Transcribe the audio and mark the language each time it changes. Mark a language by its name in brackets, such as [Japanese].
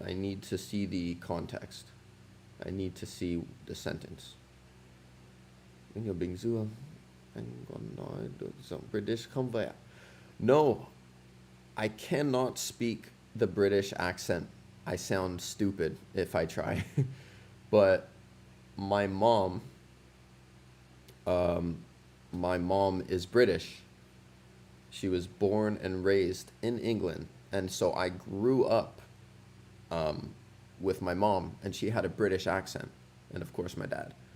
[English] I need to see the context. I need to see the sentence. [Vietnamese] Anh ở Bình Dương, anh còn nói được giọng British không vậy ạ? [English] No, I cannot speak the British accent. I sound stupid if I try. But my mom is British. She was born and raised in England. And so I grew up with my mom, and she had a British accent. And of course my dad.